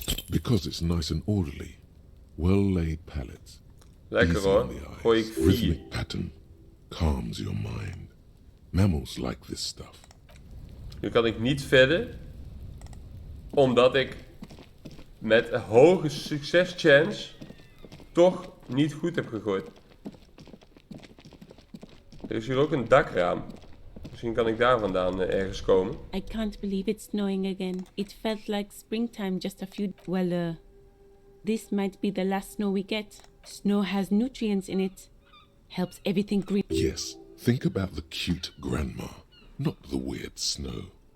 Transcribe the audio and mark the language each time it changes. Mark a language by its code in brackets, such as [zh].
[en] Because it's nice and orderly. Well-laid pallets. [nl] Lekker [en] Easy [nl] hoor. [en] on the eyes. [nl] Gooi ik 4. [en] Rhythmic pattern. Calms your mind. Mammals like this stuff. [nl] Nu kan ik niet verder. Omdat ik met een hoge succeschance toch niet goed heb gegooid. Er is hier ook een dakraam. Misschien kan ik daar vandaan ergens komen. [en] I can't believe it's snowing again. It felt like springtime just a few... Well, this might be the last snow we get. Snow has nutrients in it. Helps everything green. Yes, think about the cute grandma, not the weird snow.